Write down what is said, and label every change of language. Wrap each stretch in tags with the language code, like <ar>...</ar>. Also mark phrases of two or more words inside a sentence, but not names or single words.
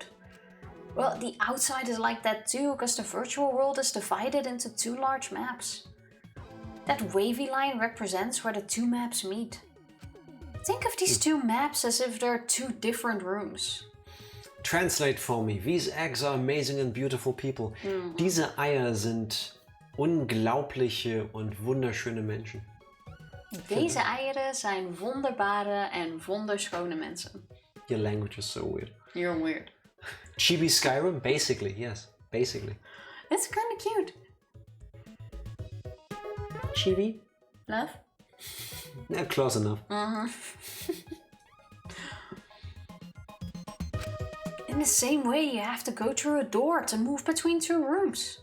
<en>Well, the outside is like that too, because the virtual world is divided into two large maps. That wavy line represents where the two maps meet. Think of these two maps as if they're two different rooms. Translate for me. These eggs are amazing and beautiful people.</en> <de>Diese Eier sind unglaubliche und wunderschöne Menschen.</de> <nl>Deze eieren zijn wonderbare en wonderschone mensen.</nl> <en>Your language is so weird. You're weird. Chibi Skyrim? Basically, yes. Basically. It's kind of cute. Chibi? Love? Yeah, close enough. In the same way, you have to go through a door to move between two rooms.</en>